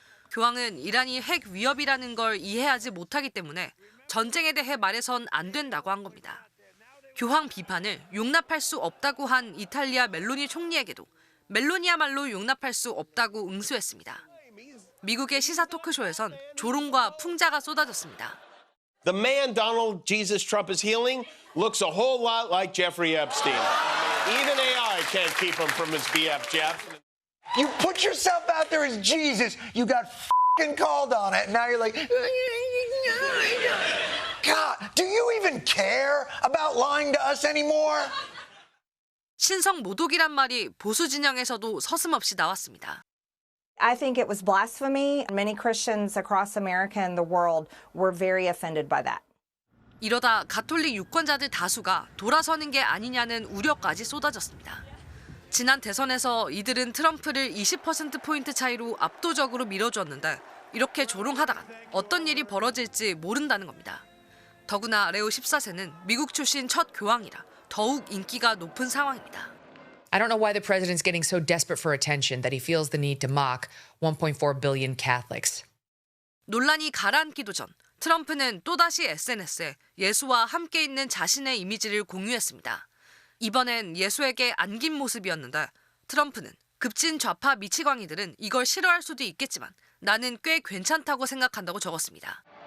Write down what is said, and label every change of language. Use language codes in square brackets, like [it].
[ko] 교황은 이란이 핵 위협이라는 걸 이해하지 못하기 때문에 전쟁에 대해 말해선 안 된다고 한 겁니다. 교황 비판을 용납할 수 없다고 한 이탈리아 멜로니 총리에게도 멜로니야말로 용납할 수 없다고 응수했습니다. 미국의 시사 토크쇼에선 조롱과 풍자가 쏟아졌습니다. [en] The man Donald Jesus Trump is healing looks a whole lot like Jeffrey Epstein. Even AI can't keep him from his BF, Jeff. You put yourself out there as Jesus, you got f***ing called on it, and now you're like, God, do you even care about lying to us anymore? [ko] 신성 모독이란 말이 보수 진영에서도 서슴없이 나왔습니다. [en] I think it was blasphemy. Many Christians across America and the world were very offended by that. [ko] 이러다 가톨릭 유권자들 다수가 돌아서는 게 아니냐는 우려까지 쏟아졌습니다. 지난 대선에서 이들은 트럼프를 20%포인트 차이로 압도적으로 밀어주었는데 이렇게 조롱하다간 어떤 일이 벌어질지 모른다는 겁니다. 더구나 레오 14세는 미국 출신 첫 교황이라 더욱 인기가 높은 상황입니다. [en] I don't know why the president's getting so desperate for attention that he feels the need to mock 1.4 billion Catholics. [ko] 논란이 가라앉기도 전 트럼프는 또다시 SNS에 예수와 함께 있는 자신의 이미지를 공유했습니다. 이번엔 예수에게 안긴 모습이었는데 트럼프는 급진 좌파 미치광이들은 이걸 싫어할 수도 있겠지만 나는 꽤 괜찮다고 생각한다고 적었습니다.